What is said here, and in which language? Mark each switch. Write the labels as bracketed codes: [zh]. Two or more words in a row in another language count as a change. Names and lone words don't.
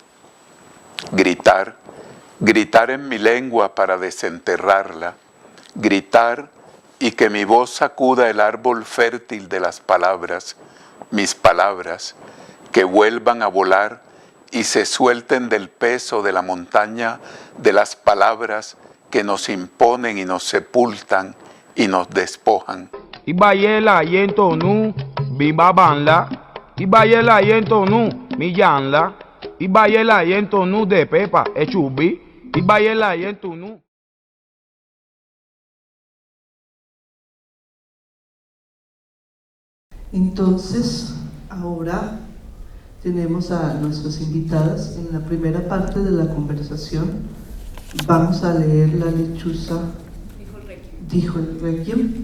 [es] Gritar, gritar en mi lengua para desenterrarla, gritar y que mi voz sacuda el árbol fértil de las palabras, mis palabras, que vuelvan a volar y se suelten del peso de la montaña de las palabras que nos imponen y nos sepultan y nos despojan. Ibayela yentonu bibabanla, Ibayela yentonu miyanla, Ibayela yentonu de pepa echubi, Ibayela yentonu. Entonces, ahora tenemos a nuestras invitadas en la primera parte de la conversación. Vamos a leer la lechuza, dijo el Requiem.